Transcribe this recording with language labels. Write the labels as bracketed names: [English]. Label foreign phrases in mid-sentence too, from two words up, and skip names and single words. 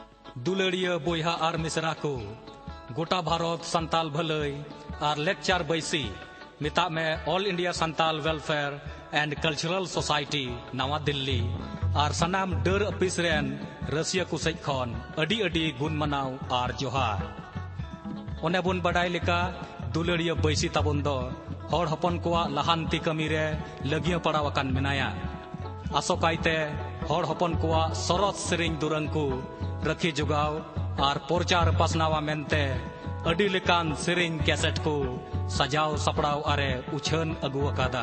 [Santali] दुलड़िया बोहा और मिसरा को गोटा भारत संताल भलई और लेक्चर बैसी मिता में ऑल इंडिया संताल वेलफेयर एंड कल्चरल सोसाइटी नवा दिल्ली और सनाम डर अफिस रेन रसिया कुसै खन अडी अडी गुण मनाव और जोहार ओने बुन बडाय लेका दुलड़िया बैसी ताबुन दो हर हपन कोआ लहानती कमी रे लगिया पड़ावकान मेनाया आसोकाइते हर हपन कोआ सरस सेरेंग दुरंग को रखी जुगाव और प्रचार पासनावा मेनते अडी लेकान सेरेंग कैसेट को सजाव सपड़ाव अरे उछन अगु अकादा